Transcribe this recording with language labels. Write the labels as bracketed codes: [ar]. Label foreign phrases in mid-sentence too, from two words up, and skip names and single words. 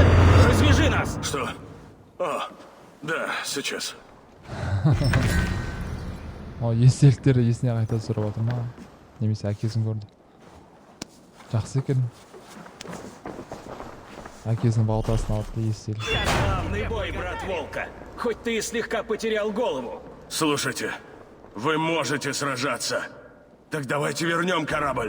[ru] Развяжи нас! Что? О, да, сейчас. [kk] Естеліктері есіне қайта түсіріп отыр ма? Немесе әкесін көрді. Жақсы екен. Әкесінің балтасын алды естелік. [ru] Славный бой, брат Волка! Хоть ты и слегка потерял голову. Слушайте, вы можете сражаться. Так давайте вернем корабль.